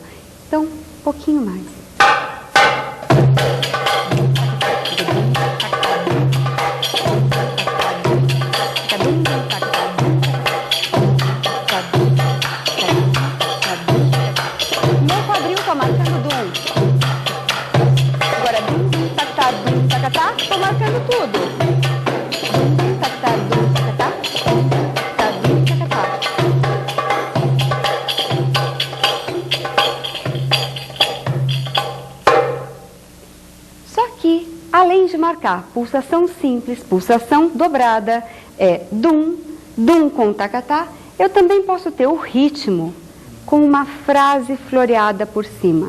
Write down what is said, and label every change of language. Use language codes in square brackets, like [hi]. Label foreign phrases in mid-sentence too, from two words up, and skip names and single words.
[pt] Então, um pouquinho mais. Meu quadril está marcando dum. Agora, dum, tacatá, dum, tacatá, estou marcando tudo. Dum, tacatá, dum, tacatá, dum, tacatá, dum, tacatá. Só que, além de marcar pulsação simples, pulsação dobrada, dum, dum com tacatá, eu também posso ter o ritmo com uma frase floreada por cima.